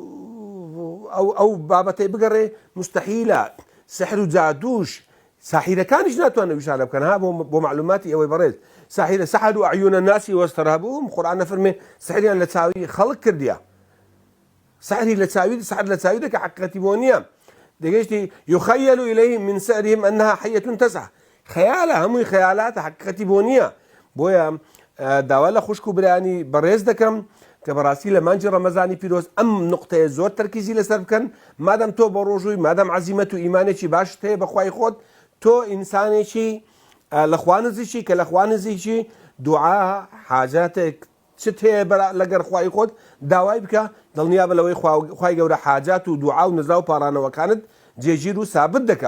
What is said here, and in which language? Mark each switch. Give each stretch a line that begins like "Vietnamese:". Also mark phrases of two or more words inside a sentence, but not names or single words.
Central Kurdish: ئەو بابەتەی بگەڕێ مستحیلە سحر و جادوش ساحیرەکانیش ناتوانن ویشانە بکەن ها بۆ معلوماتی ئەوەی بەڕێز ساحیرە
Arabic: سەحروا ئەعیونا الناسی
Central Kurdish: واسترهبوهم قورئان نەفەرمێ سحریان لە چاوی خەڵک کردیە سحری لە چاوی دەکە حەقیقەتی بۆ نییە دەگەیشتی
Arabic: يخيل إليه من سحرهم أنها حية تسعى
Central Kurdish: خەیالە هەمووی خەیالاتە حەقیقەتی بۆ نییە بۆیە داوا لە خوشک و برانی بەڕێز دەکەم کە بەڕاستی لە مانجی ڕەمەزانی پیرۆز ئەم نقطەیە زۆر تەرکیزی لەسەر بکەن مادەم تۆ بە ڕۆژووی مادەم عەزیمەت و ئیمانێکی باشت هەیە بەخوای خۆت تۆ ئینسانێکی لە خوا نزیکی کە لە خوا نزیکی دوعا حاجاتێک چت هەیە لەگەر خوای خۆت داوای بکە دڵنیابە لەوەی خوای گەورە حاجات و دوعا و نزا و پاڕانەوەکانت جێگیر و سابت دەکە.